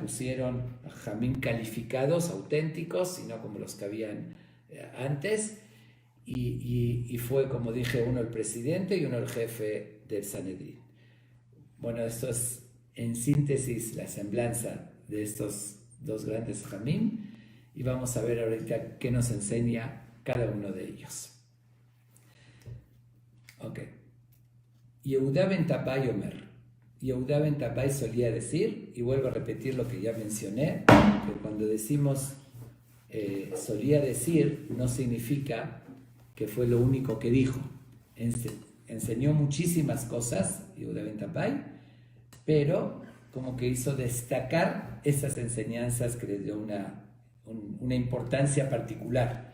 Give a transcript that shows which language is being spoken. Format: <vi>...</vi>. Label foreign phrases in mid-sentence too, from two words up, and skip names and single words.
<es>Pusieron a Jamim calificados, auténticos, y no como los que habían antes, y fue, como dije, uno el presidente y uno el jefe del Sanedrín. Bueno, esto es en síntesis la semblanza de estos dos grandes Jamim, y vamos a ver ahorita qué nos enseña cada uno de ellos. Ok. Yehuda ben Tabbai Omer. Yehuda ben Tabbai solía decir, y vuelvo a repetir lo que ya mencioné, que cuando decimos solía decir, no significa que fue lo único que dijo. Enseñó muchísimas cosas, Yehuda ben Tabbai, pero como que hizo destacar esas enseñanzas que les dio una importancia particular.</es>